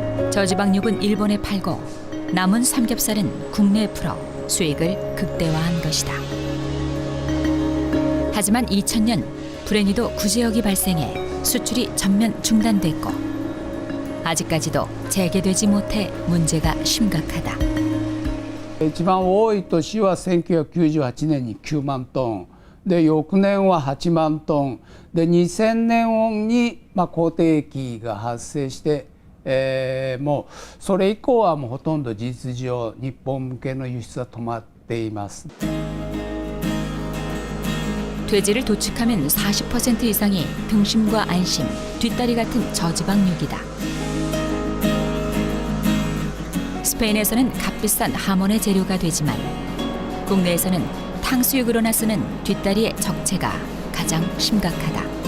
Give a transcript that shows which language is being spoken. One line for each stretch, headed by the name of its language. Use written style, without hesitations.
Korean: 저지방육은 일본에 팔고 남은 삼겹살은 국내에 풀어 수익을 극대화한 것이다. 하지만 2000년 불행히도 구제역이 발생해 수출이 전면 중단됐고 아직까지도 재개되지 못해 문제가 심각하다.
Japanese: 一番多い年は1998年に9万トンで翌年は8万トンで2000年に好景気が発生して、もうそれ以降はもうほとんど事実上日本向けの輸出は止まっています。
Korean: 돼지를 도축하면 40% 이상이 등심과 안심, 뒷다리 같은 저지방육이다. 스페인에서는 값비싼 하몬의 재료가 되지만 국내에서는 탕수육으로나 쓰는 뒷다리의 적체가 가장 심각하다.